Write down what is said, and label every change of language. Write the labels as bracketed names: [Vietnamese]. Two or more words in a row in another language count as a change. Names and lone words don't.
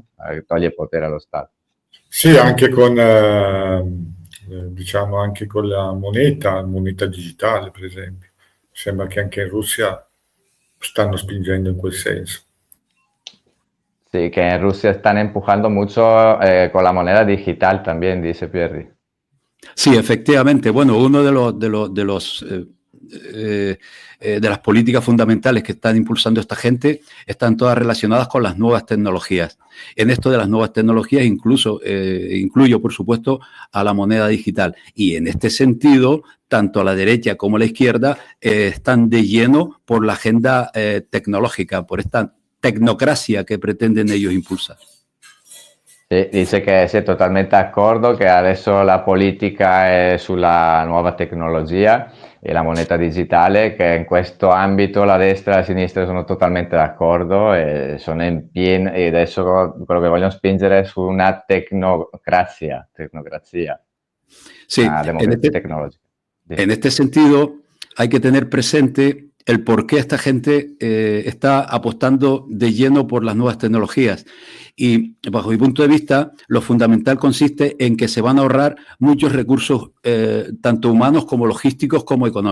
[Italian] Toglie potere allo Stato. Sì, anche con, diciamo, anche con la moneta digitale, per esempio. Sembra che anche in Russia stanno spingendo in quel senso. [Spanish] Sí, que en Rusia están empujando mucho con la moneda digital también, dice Pierri. Sí, efectivamente. Bueno, uno de las políticas fundamentales que están impulsando esta gente están todas relacionadas con las nuevas tecnologías. En esto de las nuevas tecnologías incluyo, por supuesto, a la moneda digital. Y en este sentido, tanto la derecha como la izquierda están de lleno por la agenda tecnológica, por esta tecnocracia che pretenden ellos impulsare. [Italian] Sì, dice che sei totalmente d'accordo, che adesso la politica è sulla nuova tecnologia e la moneta digitale, che in questo ambito la destra e la sinistra sono totalmente d'accordo e sono in pieno, e adesso quello che vogliono spingere è su una tecnocrazia. [Spanish] Sí, [Italian] Una democrazia tecnologica. [Spanish] En este sentido, hay que tener presente el por qué esta gente está apostando de lleno por las nuevas tecnologías. Y bajo mi punto de vista, lo fundamental consiste en que se van a ahorrar muchos recursos, tanto humanos como logísticos como económicos.